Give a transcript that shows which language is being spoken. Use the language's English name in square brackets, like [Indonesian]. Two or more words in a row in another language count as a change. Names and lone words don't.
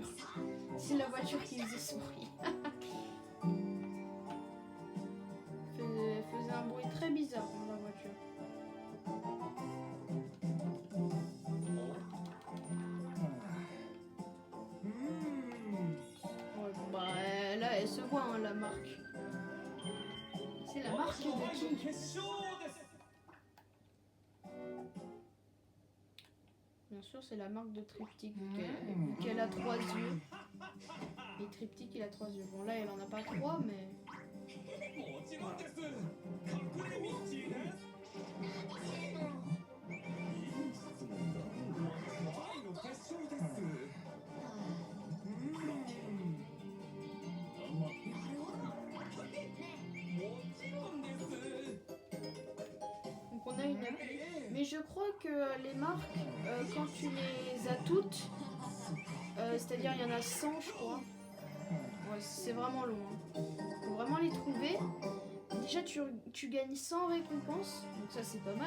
[French] C'est la voiture qui faisait ce bruit. Faisait un bruit très bizarre dans la voiture. Ouais, bah là elle se voit hein, la marque. C'est la marque de qui? [Japanese] 決勝です [French] Bien sûr c'est la marque de Triptyque vu qu'elle a 3 yeux. Et Triptyque il a 3 yeux. Bon là elle en a pas 3 mais... [Japanese] もちろんです隠れミッチーですいい質問だ愛の結晶ですもちろんです [French] Donc on a une appli. Mais je crois que les marques, quand tu les as toutes, c'est-à-dire il y en a 100 je crois. Ouais, c'est vraiment long. Hein. Faut vraiment les trouver. Déjà tu gagnes 100 récompenses, donc ça c'est pas mal.